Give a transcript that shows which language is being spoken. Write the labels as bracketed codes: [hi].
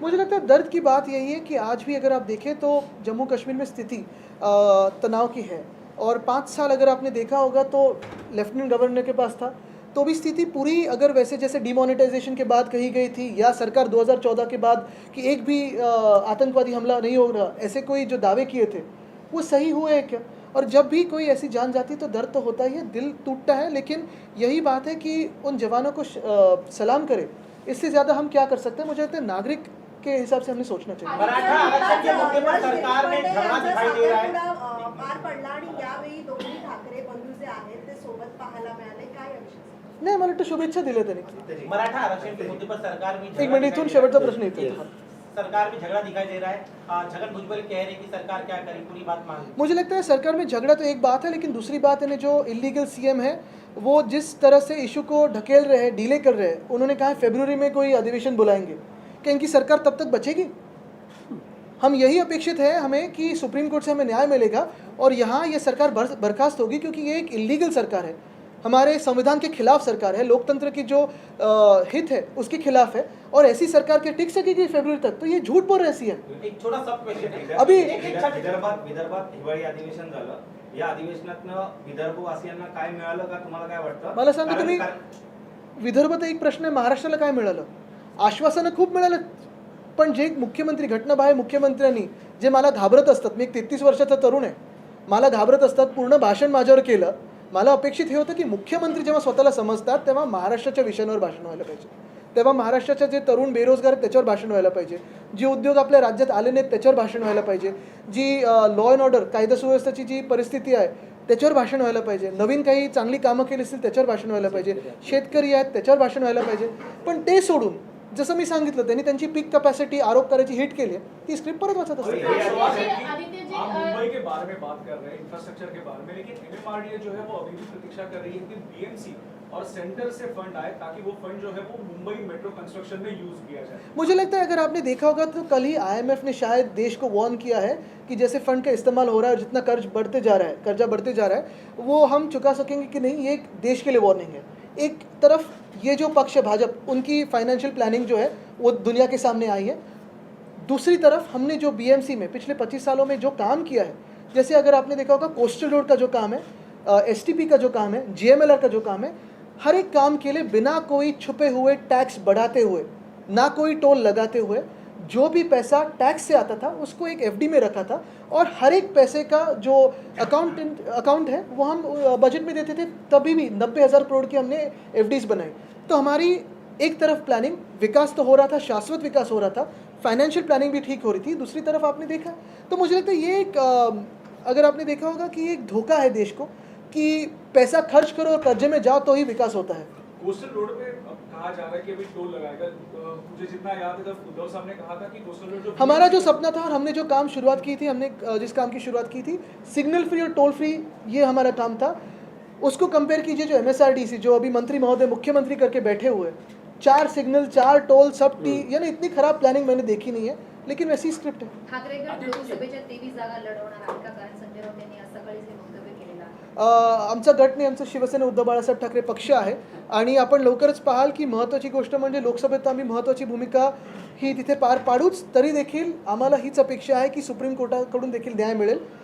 [hi] मुझे लगता है दर्द की बात यही है कि आज भी अगर आप देखें तो जम्मू कश्मीर में स्थिति तनाव की है और 5 साल अगर आपने देखा होगा तो लेफ्टिनेंट गवर्नर के पास था तो भी स्थिति पूरी अगर वैसे जैसे डिमोनेटाइजेशन के बाद कही गई थी या सरकार 2014 के बाद कि एक भी आतंकवादी हमला नहीं हो रहा, ऐसे कोई जो दावे किए थे वो सही हुए हैं क्या? और जब भी कोई ऐसी जान जाती तो दर्द तो होता ही है, दिल टूटता है, लेकिन यही बात है कि उन जवानों को सलाम करें. इससे ज़्यादा हम क्या कर सकते हैं? मुझे लगता है नागरिक के हिसाब से हमें सोचना चाहिए. मराठा आरक्षण के मुद्दे पर सरकार में झगड़ा दिखाई दे रहा है. [mr] पार पडला आणि यावेळी दोन्ही ठाकरे बंधू जे आहेत ते सोबत पाहायला मिळाले, काय याविषयी? नाही, मला वाटतं शुभेच्छा दिल्या त्यांनी. [hi] मराठा आरक्षण के मुद्दे पर सरकार में [mr] एक मिनट, इथून शेवटचा प्रश्न येतो. [hi] सरकार में झगड़ा दिखाई दे रहा है. छगन भुजबल कह रहे हैं कि सरकार क्या करे, पूरी बात मान. मुझे लगता है सरकार में झगड़ा तो एक बात है, लेकिन दूसरी बात है जो इलीगल सीएम है वो जिस तरह से इशू को ढकेल रहे हैं, डीले कर रहे हैं. उन्होंने कहा फरवरी में कोई अधिवेशन बुलाएंगे. क्या इनकी सरकार तब तक बचेगी? हम यही अपेक्षित है हमें कि सुप्रीम कोर्ट से हमें न्याय मिलेगा और यहाँ ये सरकार बर्खास्त होगी, क्योंकि ये एक इलीगल सरकार है, हमारे संविधान के खिलाफ सरकार है, लोकतंत्र की जो हित है उसके खिलाफ है. और ऐसी सरकार के टिक सकेगी फरवरी तक? तो ये झूठ बोल रही है. एक छोटा सब क्वेश्चन है. अभी [mr] विदर्भात हिवाळी अधिवेशन झालं. या अधिवेशनातनं विदर्भवासियांना काय मिळालं का, तुम्हाला काय वाटतं? मला सांगा तुम्ही, विदर्भात एक प्रश्न आहे, महाराष्ट्राला काय मिळालं? आश्वासनं खूप मिळालं, पण जे मुख्यमंत्री घटनाबाह्य मुख्यमंत्र्यांनी जे मला घाबरत असतात, मी एक 33 वर्षाचा तरुण आहे, मला घाबरत असतात, पूर्ण भाषण माझ्यावर केलं. मला अपेक्षित हे होतं की मुख्यमंत्री जेव्हा स्वतःला समजतात तेव्हा महाराष्ट्राच्या विषयांवर भाषण व्हायला पाहिजे, तेव्हा महाराष्ट्राचे जे तरुण बेरोजगार आहेत त्याच्यावर भाषण व्हायला पाहिजे, जे उद्योग आपल्या राज्यात आले नाहीत त्याच्यावर भाषण व्हायला पाहिजे, जी लॉ अँड ऑर्डर कायदा सुव्यवस्थेची जी परिस्थिती आहे त्याच्यावर भाषण व्हायला पाहिजे, नवीन काही चांगली कामं केली असतील त्याच्यावर भाषण व्हायला पाहिजे, शेतकरी आहेत त्याच्यावर भाषण व्हायला पाहिजे. पण ते सोडून जसं मी सांगितलं त्यांनी त्यांची पीक कॅपॅसिटी आरोप करायची हिट केली आहे, ती स्क्रिप्ट परत वाचत असते. [hi] आप मुंबई के बारे में बात कर रहे हैं, इंफ्रास्ट्रक्चर के बारे में, लेकिन MMRDA जो है वो अभी भी प्रतीक्षा कर रही है कि BMC और सेंटर से फंड आए ताकि वो फंड जो है वो मुंबई मेट्रो कंस्ट्रक्शन में यूज किया जाए. मुझे लगता है अगर आपने देखा होगा तो कल ही IMF ने शायद देश को वार्न किया है कि जैसे फंड का इस्तेमाल हो रहा है और जितना कर्जा बढ़ते जा रहा है वो हम चुका सकेंगे कि नहीं, ये एक देश के लिए वार्निंग है. एक तरफ ये जो पक्ष है भाजपा, उनकी फाइनेंशियल प्लानिंग जो है वो दुनिया के सामने आई है. दूसरी तरफ हमने जो BMC में पिछले 25 सालों में जो काम किया है, जैसे अगर आपने देखा होगा कोस्टल रोड का जो काम है, STP का जो काम है, GMLR का जो काम है, हर एक काम के लिए बिना कोई छुपे हुए टैक्स बढ़ाते हुए, ना कोई टोल लगाते हुए, जो भी पैसा टैक्स से आता था उसको एक FD में रखा था और हर एक पैसे का जो अकाउंट है वो हम बजट में देते थे. तभी भी 90,000 करोड़ की हमने FDs बनाई. तो हमारी एक तरफ प्लानिंग, विकास तो हो रहा था, शाश्वत विकास हो रहा था, फाइनेंशियल प्लानिंग भी ठीक हो रही थी. दूसरी तरफ आपने देखा तो मुझे लगता है ये एक अगर आपने देखा होगा कि ये एक धोखा है देश को कि पैसा खर्च करो और कर्जे में जाओ तो ही विकास होता है. कोस्टल रोड पे अब कहा जा रहा है कि अभी टोल लगाएगा. मुझे जितना याद है जब उद्धव साहब ने कहा था कि कोस्टल रोड जो हमारा जो सपना था और हमने जो काम शुरुआत की थी, हमने जिस काम की शुरुआत की थी, सिग्नल फ्री और टोल फ्री, ये हमारा काम था. उसको कंपेयर कीजिए जो MSRDC जो अभी मंत्री महोदय मुख्यमंत्री करके बैठे हुए, 4 सिग्नल, 4 टोल, सब टी, यानी इतनी खराब प्लानिंग मैंने देखी नहीं है, लेकिन वैसी स्क्रिप्ट है. [mr] ठाकरे गट लोकसभेच्या 23 जागा लढवणार आहेत का? कारण संजय राऊत यांनी आज सकाळीच हे वक्तव्य केलेलं आहे. आमचा गट नाही, आमचं शिवसेना उद्धव बाळासाहेब ठाकरे पक्ष आहे आणि आपण लवकरच पाहाल की महत्त्वाची गोष्ट म्हणजे लोकसभेत आम्ही महत्त्वाची भूमिका ही तिथे पार पाडूच. तरी देखील आम्हाला हीच अपेक्षा आहे की सुप्रीम कोर्टाकडून देखील न्याय मिळेल.